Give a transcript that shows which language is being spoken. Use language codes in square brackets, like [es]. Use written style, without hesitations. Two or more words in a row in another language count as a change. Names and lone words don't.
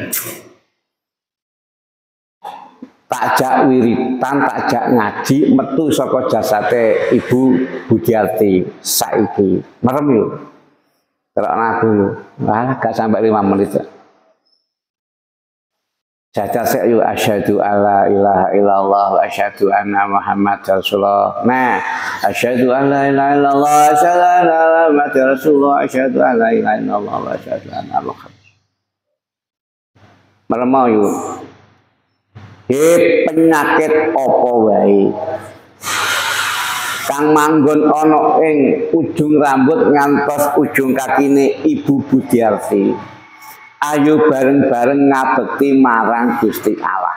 [jv] Takjak wiritan, takjak ngaji, metu saka jasate Ibu Budiarti saiki. Merem yo. Terokna aku yo. Wah, gak sampai 5 menit. Jadah sik yo [ar] أشهد أن لا إله إلا الله وأشهد أن محمدا رسول الله. نعم أشهد أن لا إله إلا الله أشهد أن محمدا رسول الله أشهد أن لا إله إلا الله وأشهد أن محمد. [jv] Merem yo. Penyakit apa wae kang manggon ana ing ujung rambut ngantos ujung kakine Ibu Budiarti ayo bareng-bareng ngabekti marang Gusti Allah.